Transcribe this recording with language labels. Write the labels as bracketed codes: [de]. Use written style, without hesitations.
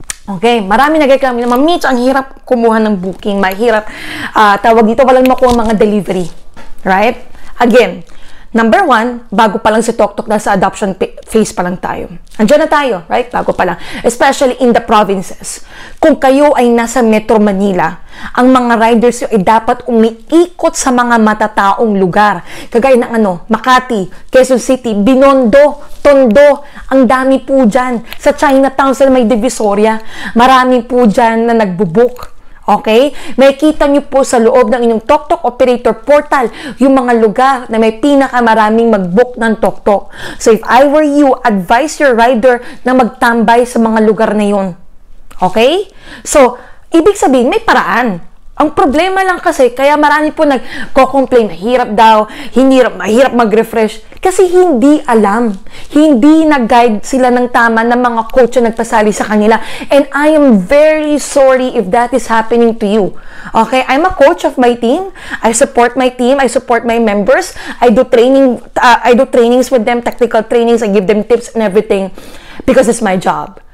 [tl] Okay, marami nagreklamo na, Ma'am Mitch, ang hirap kumuha ng booking, mahirap, tawag dito, walang makuha mga delivery. Right? Again, number 1, bago pa lang si TokTok, nasa adoption phase pa lang tayo. Andiyan na tayo, right? Bago pa lang. [en] Especially in the provinces. [tl] Kung kayo ay nasa Metro Manila, ang mga riders nyo ay dapat umiikot sa mga matataong lugar. Kagaya ng Makati, Quezon City, Binondo, Tondo, ang dami po dyan. Sa Chinatown, sa may Divisoria, marami po dyan na nagbubook. Okay? Makikita nyo po sa loob ng inyong TokTok Operator Portal yung mga lugar na may pinakamaraming mag-book ng TokTok. [en] So, if I were you, advise your rider [tl] na magtambay sa mga lugar na yun. [en] Okay? [tl] So, ibig sabihin, may paraan. Ang problema lang kasi, kaya marami po nagko-complain, mahirap daw, mahirap mag-refresh. Kasi hindi alam. Hindi nag-guide sila ng tama ng mga coach na nagpasali sa kanila. [en] And I am very sorry if that is happening to you. Okay? I'm a coach of my team. I support my team. I support my members. I do trainings with them, technical trainings. I give them tips and everything because it's my job.